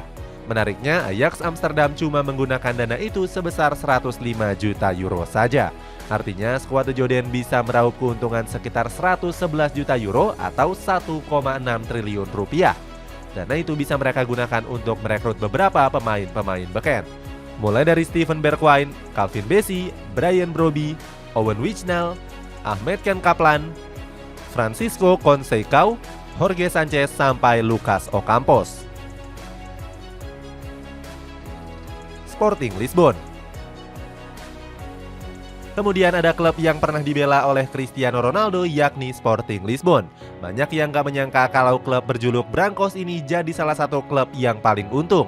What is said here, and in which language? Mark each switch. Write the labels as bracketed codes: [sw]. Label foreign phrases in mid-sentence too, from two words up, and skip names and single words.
[id] Menariknya, Ajax Amsterdam cuma menggunakan dana itu sebesar 105 juta euro saja. Artinya, skuad The Joden bisa meraup keuntungan sekitar 111 juta euro atau 1,6 triliun rupiah. Dana itu bisa mereka gunakan untuk merekrut beberapa pemain-pemain beken. Mulai dari Steven Bergwijn, Calvin Bassey, Brian Brobby, Owen Wijnaldum, Ahmed Ken Kaplan, Francisco Conceição, Jorge Sanchez sampai Lucas Ocampos. Sporting Lisbon. Kemudian ada klub yang pernah dibela oleh Cristiano Ronaldo yakni Sporting Lisbon. Banyak yang gak menyangka kalau klub berjuluk Brancos ini jadi salah satu klub yang paling untung.